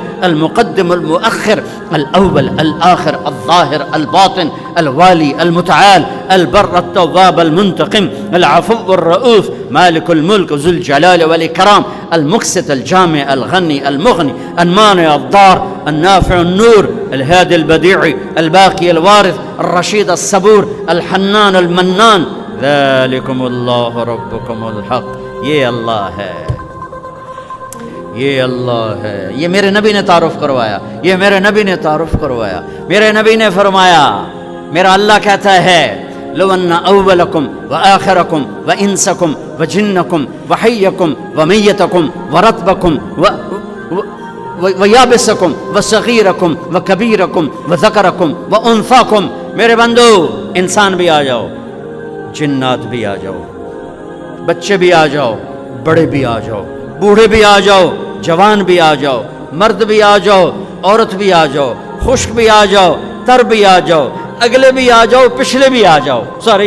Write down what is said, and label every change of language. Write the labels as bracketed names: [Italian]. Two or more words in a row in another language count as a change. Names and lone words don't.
[Arabic] المقدم المؤخر الأول الآخر الظاهر الباطن الوالي المتعال البر التواب المنتقم العفو الرؤوف مالك الملك ذو الجلال والإكرام المقسط الجامع الغني المغني المانع الضار النافع النور الهادي البديع الباقي الوارث الرشيد الصبور الحنان المنان ذلكم اللہ ربکم الحق [Urdu] یہ اللہ ہے یہ اللہ ہے یہ میرے نبی نے تعارف کروایا یہ میرے نبی نے تعارف کروایا میرے نبی نے فرمایا میرا اللہ کہتا ہے [Arabic] لو ان اولکم وآخرکم وانسکم وجنکم وحیکم ومیتکم ورطبکم ویابسکم وصغیرکم وکبیرکم وذکرکم وانثاکم [Urdu] میرے بندو انسان بھی آ جاؤ جنات بھی آ جاؤ بچے بھی آ جاؤ بڑے بھی آ جاؤ بوڑھے بھی آ جاؤ جوان بھی آ جاؤ مرد بھی آ جاؤ عورت بھی آ جاؤ خشک بھی آ جاؤ تر بھی آ جاؤ اگلے بھی آ جاؤ پچھلے بھی آ جاؤ سارے ہی